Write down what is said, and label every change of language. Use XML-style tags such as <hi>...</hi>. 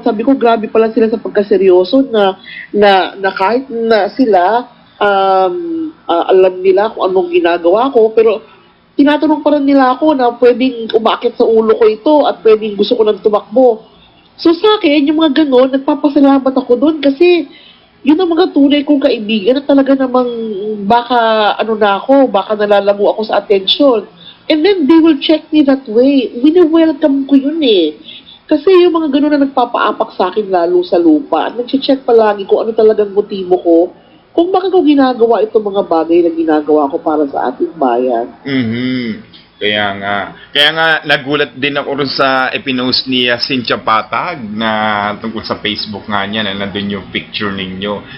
<tl>Sabi ko, grabe pala sila sa pagkaseryoso na kahit na sila, alam nila kung anong ginagawa ko, pero tinatanong pa rin nila ako na pwedeng umakit sa ulo ko ito at pwedeng gusto ko nang tumakbo. So sa akin, yung mga ganon, nagpapasalamat ako doon kasi yun ang mga tunay kong kaibigan na talaga namang baka baka nalalago ako sa attention.</tl> <en>And then they will check me that way.</en> <tl>Wini-welcome ko yun Kasi yung mga ganon na nagpapaapak sa akin lalo sa lupa at nag-check palagi kung ano talagang motibo ko kung bakit ko ginagawa itong mga bagay na ginagawa ko para sa ating bayan. Kaya nga nagulat din ako rin sa epinost ni Cynthia Patag na tungkol sa Facebook nga niya na nandun yung picture ninyo.</tl>